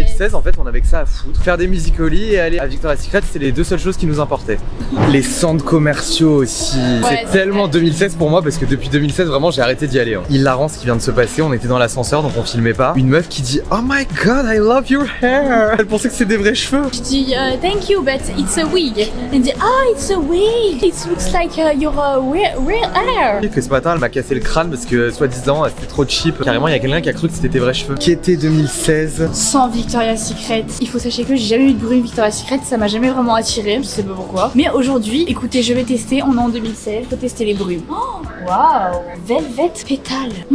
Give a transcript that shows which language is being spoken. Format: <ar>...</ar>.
<fr>2016 en fait on avait que ça à foutre. Faire des musical.ly et aller à Victoria's Secret, c'est les deux seules choses qui nous importaient. Les centres commerciaux aussi. Ouais, c'est c'est tellement vrai. 2016 pour moi parce que depuis 2016 vraiment j'ai arrêté d'y aller. Hein. Hilarant ce qui vient de se passer, on était dans l'ascenseur donc on filmait pas. Une meuf qui dit</fr> <en>"Oh my god, I love your hair."</en> <fr>Elle pensait que c'était des vrais cheveux. Je dis</fr> <en>thank you, but it's a wig.</en> <fr>Elle dit</fr> <en>oh, it's a wig. It looks like your real hair.</en> <fr>Que ce matin elle m'a cassé le crâne parce que soi-disant c'était trop cheap. Carrément il y a quelqu'un qui a cru que c'était tes vrais cheveux. Qui était 2016. Sans Victoria's Secret. Il faut sachez que j'ai jamais eu de bruit Victoria's Secret, ça m'a jamais vraiment attiré, je sais pas pourquoi. Mais aujourd'hui, écoutez, je vais tester, on est en 2016, faut tester les brumes. Oh, waouh, Velvet Pétale.</fr>